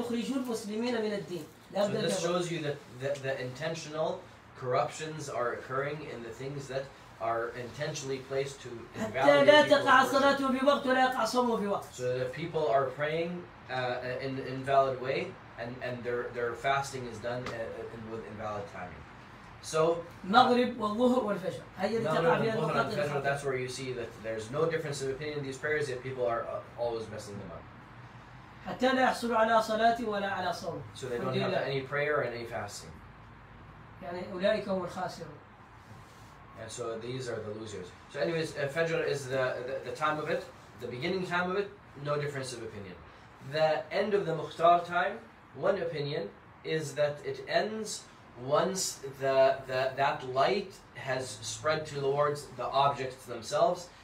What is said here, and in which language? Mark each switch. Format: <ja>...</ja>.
<en>So this shows you that the intentional corruptions are occurring in the things that are intentionally placed to invalidate people. So that people are praying in an invalid way, and their fasting is done with invalid timing. So</en> <ar>Maghrib والظهر والفجر.</ar> <en>That's where you see that there's no difference of opinion in these prayers, yet people are always messing them up.</en> <ar>حتى لا يحصلوا على صلاة ولا على صوم.</ar> <en>So they don't have any prayer and any fasting.</en> <ar>يعني أولئك هم الخاسرون.</ar> <en>And so these are the losers. So anyways, Fajr is the time of it, the beginning time of it, no difference of opinion. The end of the Mukhtar time, one opinion is that it ends once that light has spread towards the objects themselves.</en>